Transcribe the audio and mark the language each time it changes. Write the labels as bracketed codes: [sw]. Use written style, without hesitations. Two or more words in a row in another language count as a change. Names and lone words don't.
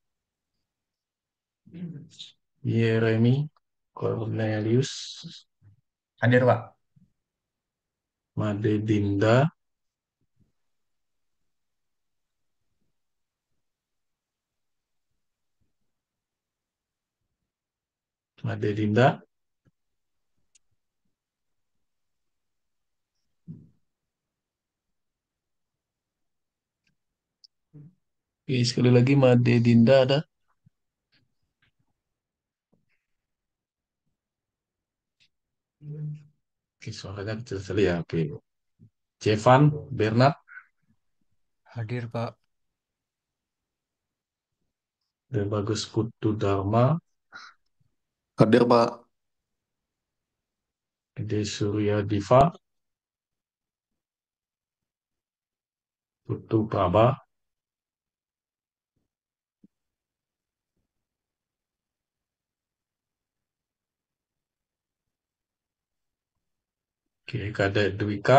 [id] Yeremi Cornelius, Hadir, Pak. Made Dinda, Made Dinda, oke, sekali lagi Made Dinda ada. Oke, suaranya kecil sekali ya. Oke. Jevan Bernard, Hadir, Pak. Bagus Putu Dharma, Hadir, Pak. Ede Surya Diva, Putu Praba, oke, Kadek Dwika,